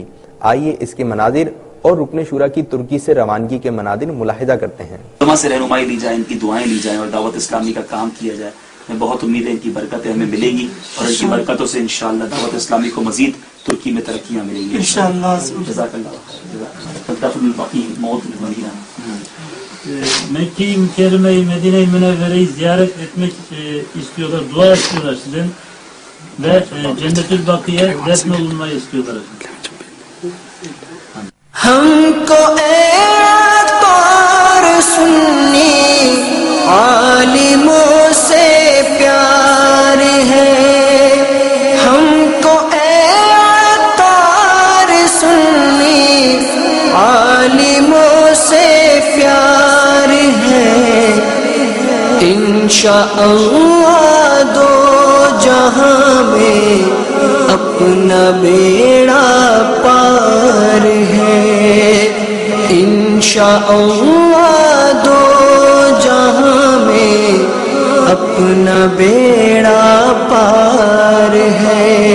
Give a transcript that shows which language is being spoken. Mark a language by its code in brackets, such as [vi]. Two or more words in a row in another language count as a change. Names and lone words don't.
[ur] آئیے اس کے مناظر اور رکن شورا کی ترکی سے روانگی کے مناظر ملاحظہ کرتے ہیں۔ علماء سے رہنمائی لی جائے، ان کی دعائیں لی جائیں اور دعوت اسلامی کا کام کیا جائے۔ میں بہت امید ہے ان کی برکتیں ہمیں ملے گی اور ان کی برکتوں سے انشاءاللہ دعوت اسلامی کو مزید ترکی میں ترقیاں ملیں گی انشاءاللہ۔ [ar] جزاک اللہ [ur] باقی موت المدینہ۔ [tr] Mekke-i Mükerreme'yi, Medine-i Münevvere'yi ziyaret etmek istiyorlar, dua istiyorlar sizden ve Cennetül Bakiye defnolunmayı istiyorlar. [ur] ہم کو عطار سنی عالموں سے پیار ہے، ہم کو عطار سنی عالموں سے پیار ہے, انشاءاللہ دو جہاں میں اپنا بیڑا پار ہے، انشاءاللہ دو جہاں میں اپنا بیڑا پار ہے۔